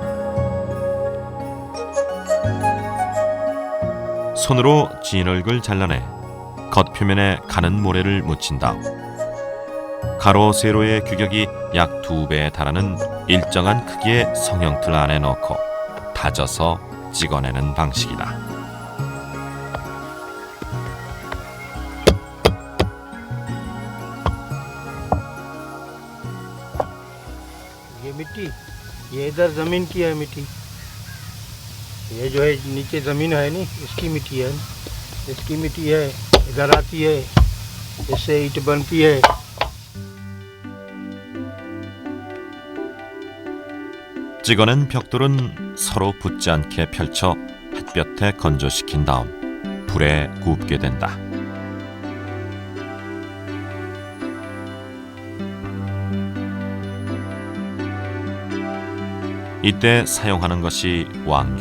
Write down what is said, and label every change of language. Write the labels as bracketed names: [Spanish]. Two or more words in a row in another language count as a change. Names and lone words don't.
[Korean] 손으로 진흙을 잘라내 겉표면에 가는 모래를 묻힌 다음 가로 세로의 규격이 약 2배에 달하는 일정한 크기의 성형틀 안에 넣고 다져서 찍어내는 방식이다. [Hindi] ये मिट्टी ये इधर जमीन की है मिट्टी, ये जो है नीचे जमीन है नी इसकी मिट्टी है, इसकी मिट्टी है इधर आती है, इससे ईंट बनती है। [Korean] 찍어낸 벽돌은 서로 붙지 않게 펼쳐 햇볕에 건조시킨 다음 불에 굽게 된다. 이때 사용하는 것이 왕겨.